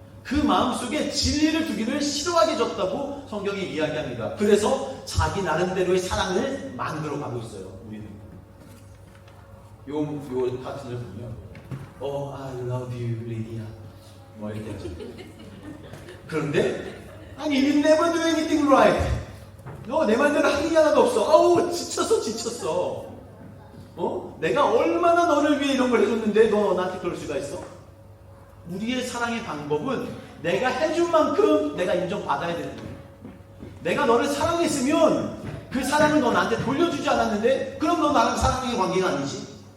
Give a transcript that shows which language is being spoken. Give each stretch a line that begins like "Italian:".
Korean: 그 마음속에 진리를 두기를 싫어하게 졌다고 성경이 이야기합니다. 그래서 자기 나름대로의 사랑을 만들어 가고 있어요. 우리는 요 같은 걸 보면
English: I love you,
Korean: 리디아 뭐 이렇게 하죠. 그런데 아니
English: you never do anything right.
Korean: 너 내 말대로 하는 게 하나도 없어. 아우 지쳤어. 내가 얼마나 너를 위해 이런 걸 해줬는데 너 나한테 그럴 수가 있어? 우리의 사랑의 방법은 내가 해준 만큼 내가 인정받아야 되는 거예요. 내가 너를 사랑했으면 그 사랑을 너 나한테 돌려주지 않았는데 그럼 너 나랑 사랑의 관계가 아니지?